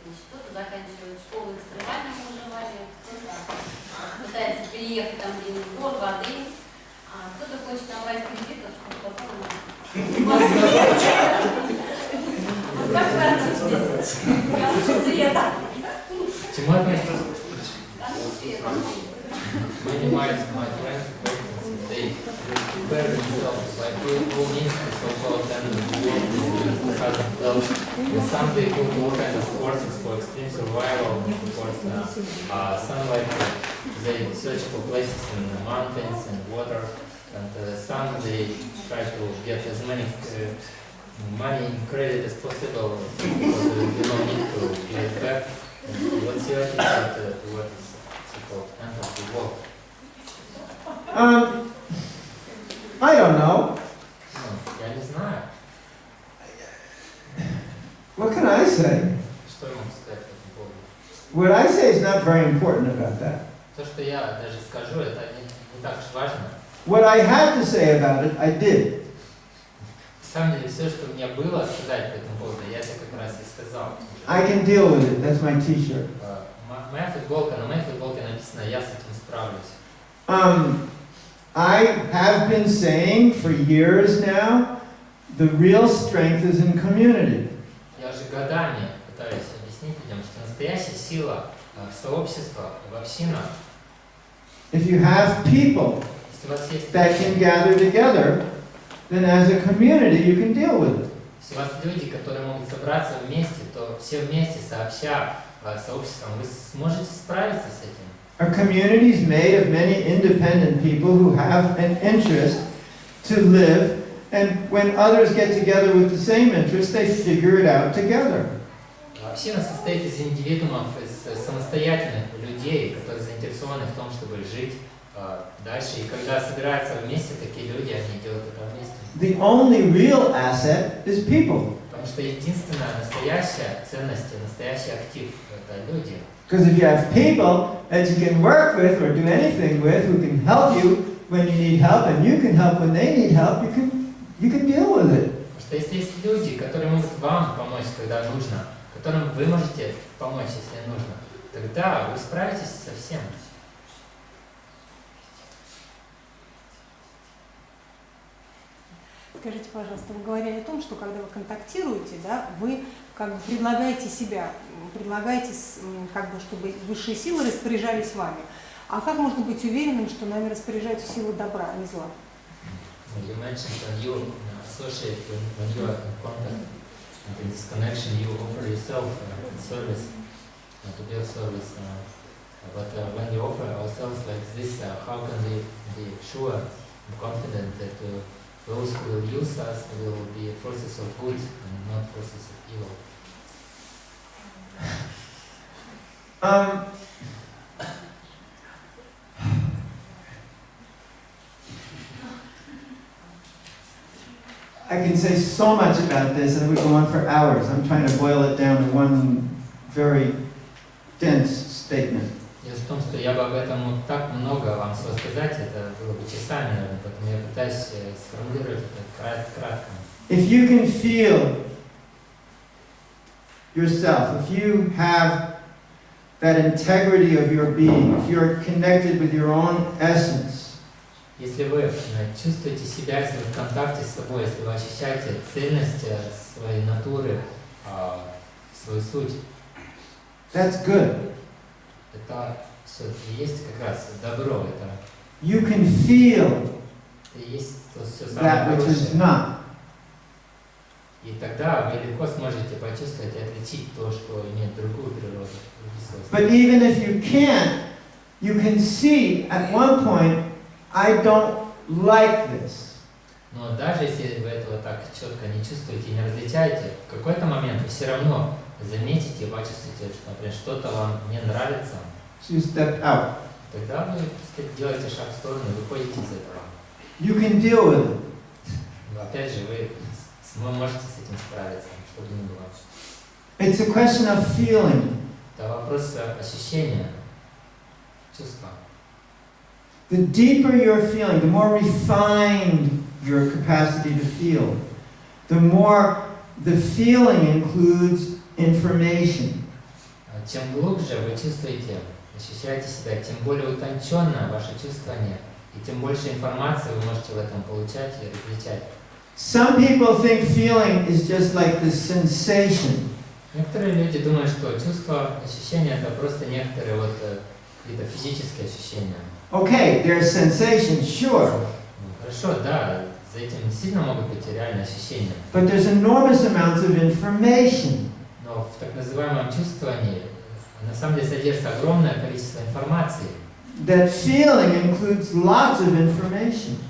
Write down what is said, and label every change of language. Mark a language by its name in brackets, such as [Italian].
[Russian] Значит, кто-то заканчивает школу экстремального выживания, кто-то пытается переехать там где-нибудь в гор, воды, а кто-то хочет набрать кредитов, чтобы потом... Как вы относитесь к концу света? К чему относитесь? К концу света. Занимаются [English] my friends, they prepare themselves like all means to so-called end of the world in 2012. And some they do all kinds of courses for extreme survival, of course. Some like they search for places in the mountains and water And some they try to get as many money and credit as possible because they don't need to get back. And what's your attitude to what is so-called end of the world? I don't know. [Russian] Я не знаю. [English] What can I say? [Russian] Что я могу сказать по этому поводу? [English] What I say is not very important about that. [Russian] То, что я даже скажу, это не так уж важно. [English] What I had to say about it, I did. [Russian] На самом деле, все, что мне было сказать по этому поводу, я это как раз и сказал. [English] I can deal with it. That's my T-shirt. [Russian] Моя футболка, на моей футболке написано «Я с этим справлюсь». [English] I have been saying for years now, the real strength is in community. [Russian] Я уже годами пытаюсь объяснить людям, что настоящая сила в сообществе, в общинах. [English] If you have people [Russian] Если у вас есть [English] that can gather together, then as a community you can deal with it. [Russian] Если у вас люди, которые могут собраться вместе, то все вместе, сообща, сообществом, вы сможете справиться с этим. [English] A community is made of many independent people who have an interest to live, and when others get together with the same interest, they figure it out together. [Russian] Община состоит из индивидуумов, из самостоятельных людей, которые заинтересованы в том, чтобы жить дальше. И когда собираются вместе такие люди, они делают это вместе. [English] The only real asset is people. [Russian] Потому что единственная настоящая ценность, настоящий актив – это люди. [English] Because if you have people that you can work with or do anything with who can help you when you need help and you can help when they need help, you can deal with it. [Russian] Потому что если есть люди, которые могут вам помочь, когда нужно, которым вы можете помочь, если нужно, тогда вы справитесь со всем. Скажите, пожалуйста, вы говорили о том, что когда вы контактируете, да, вы как бы предлагаете себя, предлагаете, как бы, чтобы высшие силы распоряжались вами. А как можно быть уверенным, что нами распоряжаются силы добра, а не зла? [English] You mentioned when you associate, when you are in contact and in this connection, you offer yourself service, to be of service. But when you offer ourselves like this, how can we be sure and confident that those who will use us will be forces of good and not forces of evil? I can say so much about this and we go on for hours. I'm trying to boil it down to one very dense statement. [Russian] Дело в том, что я бы об этом мог так много вам всего сказать, это было бы часами, наверное, поэтому я пытаюсь сформулировать это кратко. [English] If you can feel yourself, if you have that integrity of your being, if you're connected with your own essence, [Russian] если вы чувствуете себя, если вы в контакте с собой, если вы ощущаете цельность своей натуры, свою суть, [English] that's good. [Russian] это все и есть как раз добро, это [English] You can feel [Russian] и есть то все [English] that [Russian] самое [English] which is [Russian] хорошее. [English] not. [Russian] И тогда вы легко сможете почувствовать и отличить то, что имеет другую природу, другие свойства. [English] But even if you can't, you can see at one point, I don't like this. [Russian] Но даже если вы этого так четко не чувствуете и не различаете, в какой-то момент вы все равно заметите и почувствуете, что, например, что-то вам не нравится. [English] So you step out. [Russian] Тогда вы просто делаете шаг в сторону и выходите из этого. [English] You can deal with it. [Russian] Но опять же, вы можете с этим справиться, что бы ни было. [English] It's a question of feeling. [Russian] Это вопрос ощущения, чувства. [English] The deeper you're feeling, the more refined your capacity to feel, the more the feeling includes information. [Russian] Чем глубже вы чувствуете, ощущаете себя, тем более утонченное ваше чувствование, и тем больше информации вы можете в этом получать и различать. [English] Some people think feeling is just like this sensation. [Russian] Некоторые люди думают, что чувство, ощущения это просто некоторые вот какие-то физические ощущения. [English] Okay, there's sensation, sure, [Russian] Хорошо, да, за этим действительно могут быть и реальные ощущения. [English] but there's enormous amounts of information. [Russian] Но в так называемом чувствовании на самом деле содержится огромное количество информации. [English] that feeling includes lots of information.